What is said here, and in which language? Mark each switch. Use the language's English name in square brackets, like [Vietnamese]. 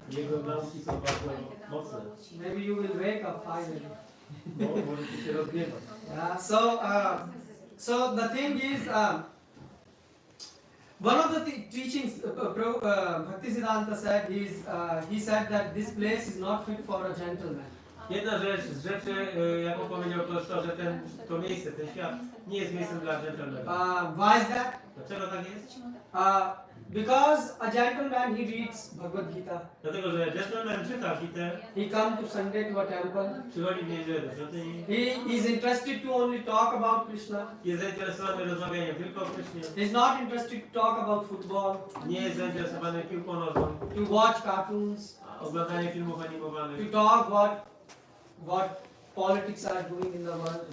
[Polish] Jego nauki są bardzo mocne. [English] Maybe you will wake up finally. [Polish] Możecie się rozgniewać. [English] Yeah. So the thing is, one of the teachings Bhaktisiddhanta said is he said that this place is not fit for a gentleman. [Polish] Jedna z rzeczy, jaką powiedział, to jest to, że to miejsce, ten świat nie jest miejscem dla dżentelmena. [English] Why is that? [Polish] Dlaczego tak jest? [English] Because a gentleman, he reads Bhagavad Gita. [Polish] Dlatego, że gentleman czyta Gitę, [English] He comes to Sunday to a temple. [Polish] przychodzi w niedzielę do świątyni. [English] He is interested to only talk about Krishna. [Polish] Jest zainteresowany rozmawianiem tylko o Krysznie. [English] He is not interested to talk about football, [Polish] Nie jest zainteresowany piłką nożną, [English] to watch cartoons, [Polish] oglądaniem filmów animowanych, [English] to talk what politics are doing in the world.